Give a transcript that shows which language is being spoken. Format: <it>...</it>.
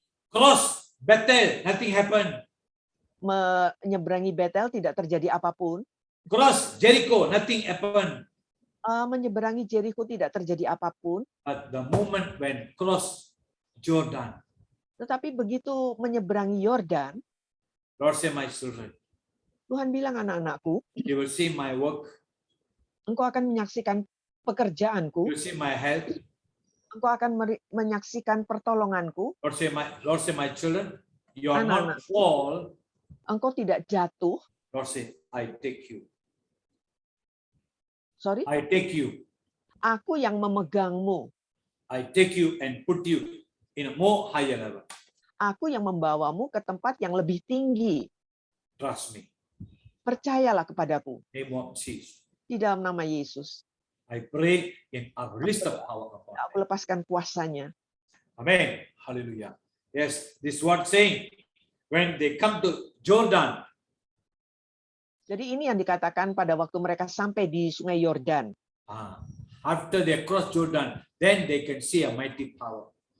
<en>Cross Bethel, nothing happened.</en> <id>Menyeberangi Betel tidak terjadi apapun.</id> <en>Cross Jericho, nothing happened.</en> <id>Menyeberangi Jericho tidak terjadi apapun.</id> <en>At the moment when cross Jordan,</en> <id>Tetapi begitu menyeberangi Yordan,</id> <en>Lord say, my children,</en> <id>Tuhan bilang, anak-anakku,</id> <en>you will see my work,</en> <id>engkau akan menyaksikan pekerjaanku,</id> <en>you will see my health.</en> <id>engkau akan menyaksikan pertolonganku,</id> <en>Lord say, my children, you are not</en> <id>Anak-anak.</id> <en>fall.</en> <id>engkau tidak jatuh.</id> <en>Lord say, I take you. Sorry, I take you.</en> <id>aku yang memegangmu.</id> <en>I take you and put you in a more higher level.</en> <id>Aku yang membawamu ke tempat yang lebih tinggi.</id> <en>Trust me.</en> <id>Percayalah kepadaku</id> <en>Name of Jesus.</en> <id>di dalam nama Yesus.</id> <en>I pray and I release the power upon them.</en> <id>Aku lepaskan kuasanya.</id> <en>Amen. Hallelujah. Yes, this word saying, when they come to Jordan,</en> <id>Jadi ini yang dikatakan pada waktu mereka sampai di Sungai Yordan.</id> <en>after they cross Jordan, then they can see a mighty power.</en>